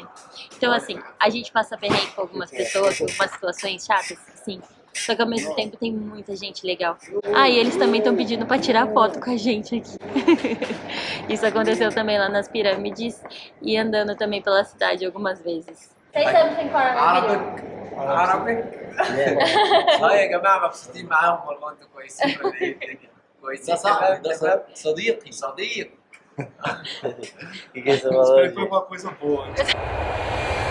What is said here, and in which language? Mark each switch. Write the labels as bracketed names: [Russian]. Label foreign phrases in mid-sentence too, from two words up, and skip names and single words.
[Portuguese] Então assim, a gente passa perrengue com algumas pessoas, com algumas situações chatas, sim. Só que ao mesmo tempo tem muita gente legal. Ah, e eles também estão pedindo pra tirar foto com a gente aqui. Isso aconteceu também lá nas pirâmides e andando também pela cidade algumas vezes. [English] Say something for our video. [Arabic] عربي؟ اه يا جماعه مبسوطين معاهم والله انتوا كويسين ولا ايه؟ كويسين ده صاحبي، ده تمام؟ صديقي. صديق [Portuguese] O que você falou? Espero que foi uma coisa boa.